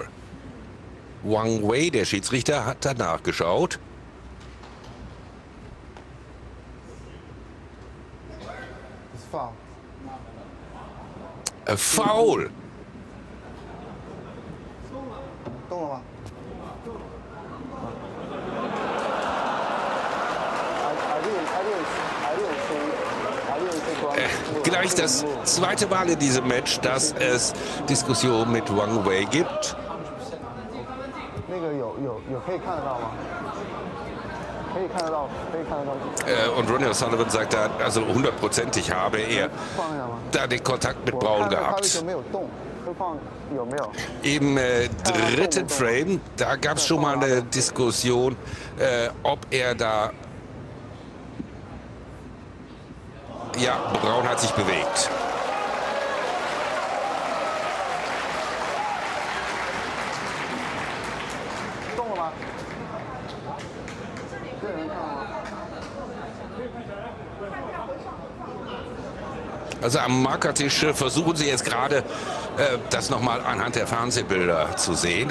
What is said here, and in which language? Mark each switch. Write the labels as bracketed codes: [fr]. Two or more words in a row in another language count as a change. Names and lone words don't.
[de] Wang Wei, der Schiedsrichter, hat danach geschaut. [en] It's foul. Foul. [zh] 动了吗 [de] Gleich das zweite Mal in diesem Match, dass es Diskussionen mit Wang Wei gibt. [zh] 那个有可以看得到吗？可以看得到，可以看得到。 [de] Und Ronnie O'Sullivan sagt da, also hundertprozentig habe er [zh] 放一下吗？ [de] da den Kontakt mit [zh] 我 [de] Braun [zh] 看到他为 [de] gehabt. [zh] 什么没有动？会放有没有？ [de] Im dritten Frame, da gab es schon mal eine Diskussion, ob er da... Ja, Braun hat sich bewegt. Also am Markertisch versuchen sie jetzt gerade, das nochmal anhand der Fernsehbilder zu sehen.